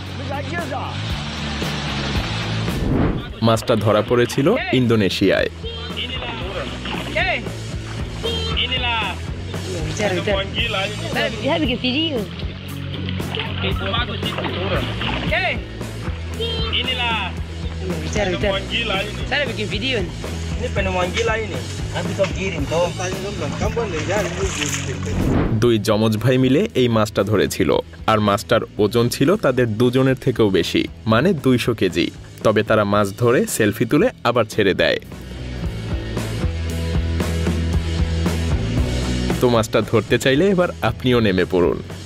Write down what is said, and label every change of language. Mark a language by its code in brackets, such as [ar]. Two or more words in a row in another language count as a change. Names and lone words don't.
[bn] মাছটা ধরা পড়েছিল ইন্দোনেশিয়ায়। [id] Dia bikin video. Inilah. Bicara. Saya bikin video. Ini penemuan gila ini. Nanti kau kirim toh. [bn] দুই যমজ ভাই মিলে এই মাছটা ধরেছিল, আর মাছটার ওজন ছিল তাদের দুজনের থেকেও বেশি, মানে 200 কেজি। তবে তারা মাছ ধরে সেলফি তুলে আবার ছেড়ে দেয়। তো মাছটা ধরতে চাইলে এবার আপনিও নেমে পড়ুন।